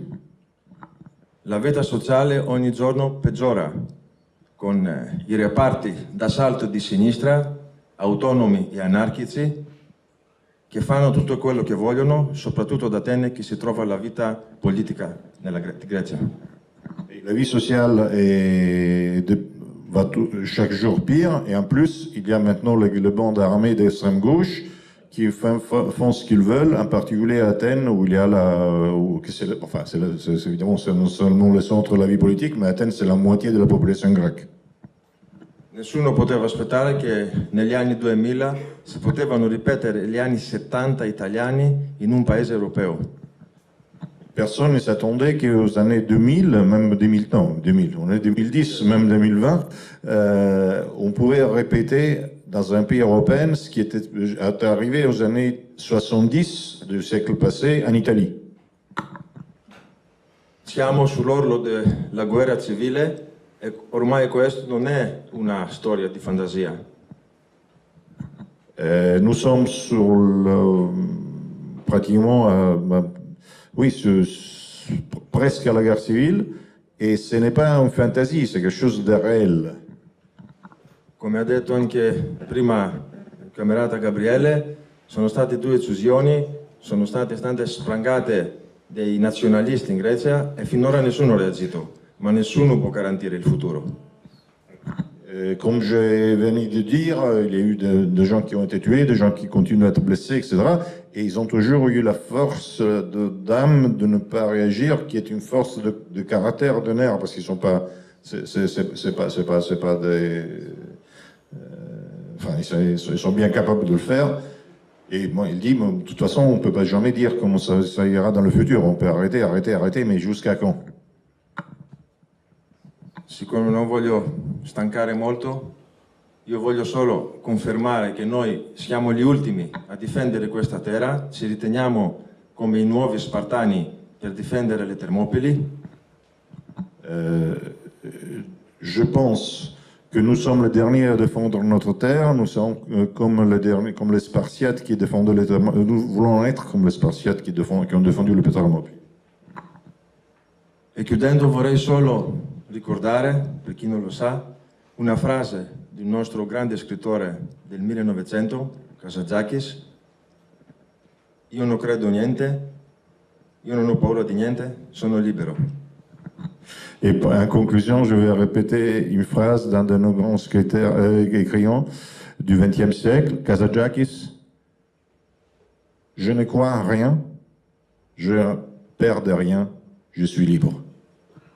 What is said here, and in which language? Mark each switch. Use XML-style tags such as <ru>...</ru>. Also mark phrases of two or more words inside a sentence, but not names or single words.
<it>La vita sociale ogni giorno peggiora, con i reparti d'assalto di sinistra, autonomi e anarchici, che fanno tutto quello che vogliono, soprattutto ad Atene, che si trova la vita politica nella Grecia.</it> <fr>La vie sociale va chaque jour pire, et en plus, il y a maintenant les bandes armées d'extrême gauche qui font ce qu'ils veulent, en particulier à Athènes, où il y a évidemment, c'est non seulement le centre de la vie politique, mais Athènes, c'est la moitié de la population grecque.</fr> <it>Nessuno poteva aspettare che negli anni 2000 si potevano ripetere gli anni 70 italiani in un paese europeo.</it> <fr>Personne ne s'attendait qu'aux années 2000, même 2000, non, 2000, on est 2010, même 2020, on pouvait répéter dans un pays européen ce qui était arrivé aux années 70 du siècle passé en Italie.</fr> <it>Siamo sull'orlo della guerra civile e ormai questo non è una storia di fantasia.</it> <fr>Nous sommes pratiquement, oui, presque à la guerre civile, et ce n'est pas une fantasie, c'est quelque chose de réel.</fr> <it>Come ha detto anche prima il camerata Gabriele, sono state 2 uccisioni, sono state sprangate dei nazionalisti in Grecia e finora nessuno ha reagito, ma nessuno può garantire il futuro.</it> <fr>Comme je venais de dire, il y a eu des gens qui ont été tués, des gens qui continuent à être blessés, etc. Et ils ont toujours eu la force d'âme de ne pas réagir, qui est une force de caractère, de nerfs, parce qu'ils sont pas, c'est pas des, enfin, ils sont bien capables de le faire. Et moi, il dit, de toute façon, on peut pas jamais dire comment ça ira dans le futur. On peut arrêter, mais jusqu'à quand?</fr> <it>Siccome non voglio stancare molto, io voglio solo confermare che noi siamo gli ultimi a difendere questa terra, ci riteniamo come i nuovi Spartani per difendere le Termopili.</it> <fr>Je pense que nous sommes les derniers à défendre notre terre, nous sommes comme les Spartiates qui défendent les Thermopyles. Nous voulons être comme les Spartiates qui ont défendu le Thermopyles.</fr> <it>E chiudendo vorrei solo ricordare, per chi non lo sa, una frase di un nostro grande scrittore del 1900, Kazantzakis: io non credo niente, io non ho paura di niente, sono libero.</it> <fr>Et en conclusion, je vais répéter une phrase d'un de nos grands écrivains du XXe siècle, Kazantzakis: je ne crois à rien, je ne perds de rien, je suis libre.</fr>